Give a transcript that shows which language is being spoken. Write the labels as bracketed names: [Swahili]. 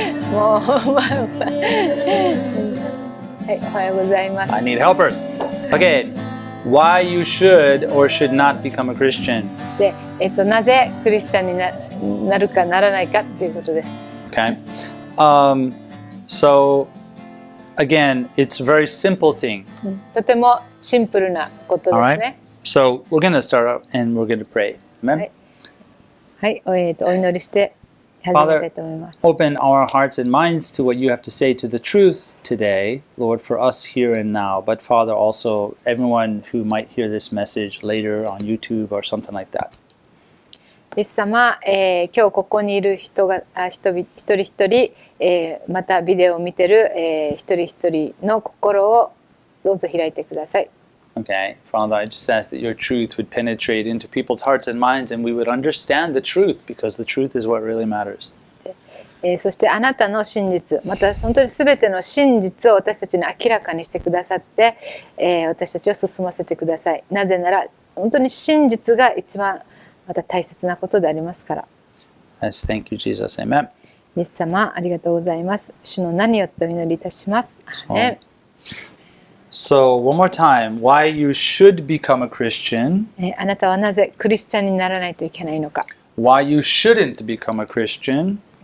[Japanese] もう、はい、おはようございます。 [English] I need helpers. Okay. Why you should or should not become a Christian. [Japanese] で、なぜクリスチャンになるかならないかっていうことです。 [English] Okay. So again, it's a very simple thing. [Japanese] とてもシンプルなことです [English] All [Japanese] ね。 [English] right. So we're going to start out and we're going to pray. Amen. [Japanese] はい、お祈りして始めたいと思います。 [English] Open our hearts and minds to what you have to say to the truth today, Lord, for us here and now. But Father, also everyone who might hear this message later on YouTube or something like that. [Japanese] イエス様、今日ここにいる人々一人一人、またビデオを見てる、一人一人の心をどうぞ開いてください。 [English] Okay, Father, I just ask that your truth would penetrate into people's hearts and minds and we would understand the truth because the truth is what really matters. [Japanese] そしてあなたの真実、また本当に全ての真実を私たちに明らかにしてくださって、私たちを進ませてください。なぜなら本当に真実が一番また大切なことでありますから。 [English] Yes, thank you, Jesus. Amen. [Japanese] イエス様ありがとうございます。主の名によってお祈りいたします。アーメン。 [English] So, one more time, why you should become a Christian, [Japanese] あなたはなぜクリスチャンにならないといけないのか。 [English] why you shouldn't become a Christian,